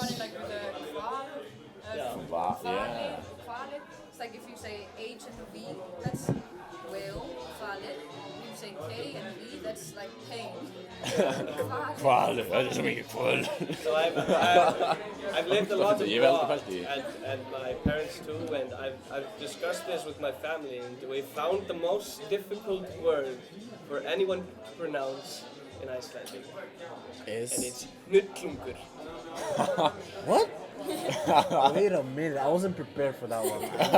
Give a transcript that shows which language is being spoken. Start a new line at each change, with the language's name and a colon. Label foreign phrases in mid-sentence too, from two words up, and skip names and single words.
English: Funny like with the kval, yeah. Yeah. kvalit. It's like if you say H and V, that's will, kvalit. If you say K and V, that's like pain. Kvalit. That doesn't make it cool. So I've lived a lot
Icelandic: Ég hef aldrei
English: abroad,
Icelandic: pælt í því.
English: and my parents too, and I've discussed this with my family, and we found the most difficult word for anyone to pronounce in Icelandic, and it's nutlungur. What? Wait a minute, I wasn't prepared for that one.